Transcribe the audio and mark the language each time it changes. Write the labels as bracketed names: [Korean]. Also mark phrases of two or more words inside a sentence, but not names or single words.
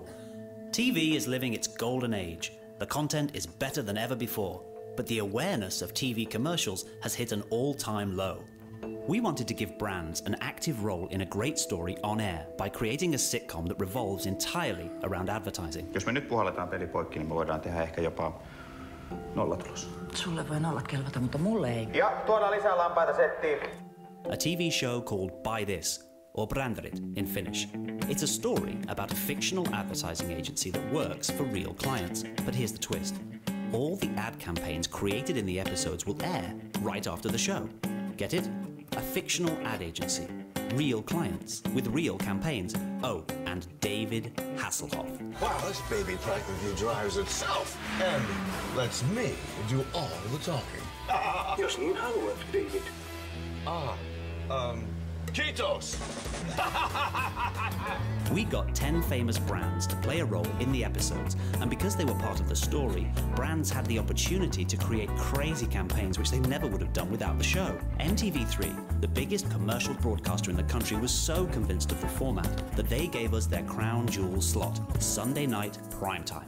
[English] TV is living its golden age. The content is better than ever before, but the awareness of TV commercials has hit an all-time low. We wanted to give brands an active role in a great story on air by creating a sitcom that revolves entirely around advertising. [Finnish] Jos me nyt puhalletaan peli poikki, niin me voidaan tehdä ehkä jopa nollatulos. Sulle voi nollat kelvata, mutta mulle ei. Ja tuodaan lisää lampaita settiin. [English] A TV show called Buy This, or Branderit in Finnish. It's a story about a fictional advertising agency that works for real clients. But here's the twist. All the ad campaigns created in the episodes will air right after the show. Get it? A fictional ad agency. Real clients with real campaigns. Oh, and David Hasselhoff. Wow, this baby practically drives itself. And lets me do all the talking. [Finnish] Jos niin haluat, David. Kiitos! [English] We got 10 famous brands to play a role in the episodes, and because they were part of the story, brands had the opportunity to create crazy campaigns which they never would have done without the show. MTV3, the biggest commercial broadcaster in the country, was so convinced of the format that they gave us their crown jewel slot, Sunday night primetime.